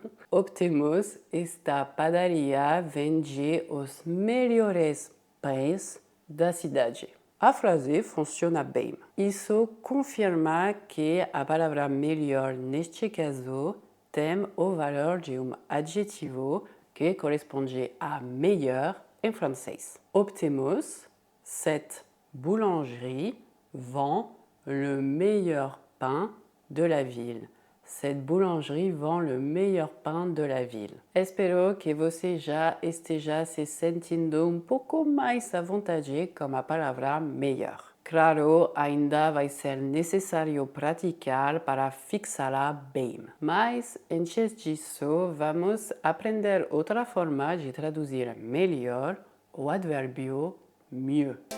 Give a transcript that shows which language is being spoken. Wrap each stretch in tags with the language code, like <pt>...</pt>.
<pt>Optemos, esta padaria vende os melhores pães da cidade. A frase funciona bem. Isso confirma que a palavra melhor, neste caso, tem o valor de um adjetivo que corresponde a meilleur em francês.</pt> <fr>Optemos, cette boulangerie vend le meilleur pain de la ville. Cette boulangerie vend le meilleur pain de la ville.</fr> <pt>Espero que você já esteja se sentindo um pouco mais à vontade com a palavra meilleur. Claro, ainda vai ser necessário praticar para fixá-la bem. Mas, antes disso, vamos aprender outra forma de traduzir melhor o advérbio mieux.</pt>